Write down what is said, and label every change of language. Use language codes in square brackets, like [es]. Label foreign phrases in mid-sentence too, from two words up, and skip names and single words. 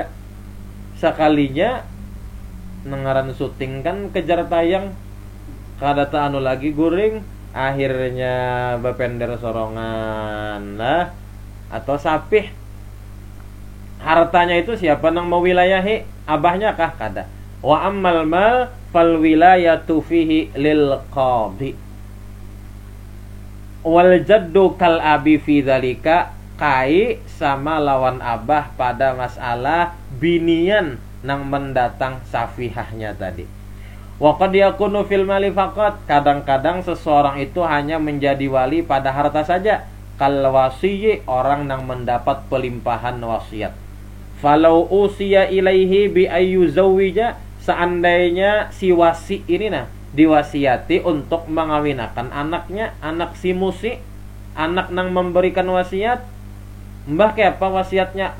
[bjn] Sekalinya nengaran syuting kan kejar tayang kada anu lagi guring, akhirnya bapender sorongan lah atau sapih. Hartanya itu siapa nang mau wilayahi? Abahnya kah? Kada. [ar] وأما المال فالولاية فيه للقاضي. والجد كالأب في ذلك, [bjn] kai sama lawan abah pada masalah binian nang mendatang safihahnya tadi. [ar] وقد يكون في المال فقط, [id] kadang-kadang seseorang itu hanya menjadi wali pada harta saja. [ar] كالوصي, [bjn] orang nang mendapat pelimpahan wasiat. [ar] فلو أوصي إليه بأي زوج, [bjn] seandainya si wasi ini diwasiati untuk mengawinakan anaknya, anak si musi, anak nang memberikan wasiat, mbah ke apa wasiatnya?